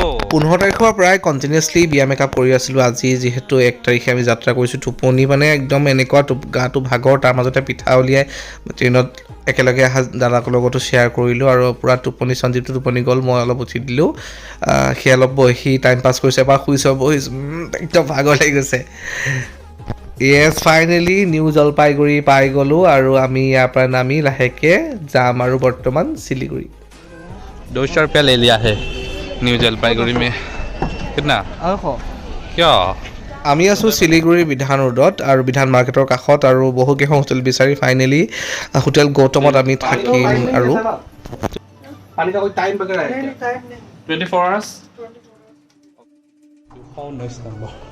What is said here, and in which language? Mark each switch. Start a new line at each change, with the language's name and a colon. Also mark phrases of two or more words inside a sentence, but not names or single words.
Assamese: 15 তাৰিখৰ পৰাই কণ্টিনিউছলি বিয়া মেকআপ কৰি আছিলোঁ আজি যিহেতু 1 তাৰিখে আমি যাত্ৰা কৰিছোঁ টোপনি মানে একদম এনেকুৱা গাটো ভাগৰ তাৰ মাজতে পিঠা উলিয়াই ট্ৰেইনত একেলগে অহা দাদাকৰ লগতো শ্বেয়াৰ কৰিলোঁ আৰু পূৰা টোপনি সঞ্জীৱটো টোপনি গ'ল মই অলপ উঠি দিলোঁ সি অলপ বহি
English: time pass
Assamese: কৰিছে এবাৰ শুইছোঁ বহিছোঁ একদম ভাগৰ লাগি গৈছে
English: yes finally
Assamese: নিউ জলপাইগুৰি পাই গ'লোঁ আৰু আমি ইয়াৰ পৰা নামি লাহেকৈ যাম আৰু বৰ্তমান শিলিগুৰি
Hindi: 200 रुपया ले लिया है न्यू जलपाईगुड़ी में कितना কিয়
Assamese: আমি আছোঁ শিলিগুৰি বিধান ৰোডত আৰু বিধান মাৰ্কেটৰ কাষত আৰু বহুকেইখন হোটেল বিচাৰি ফাইনেলি হোটেল গৌতমত আমি থাকিম আৰু
English: 24 hours
Assamese: 219 নম্বৰ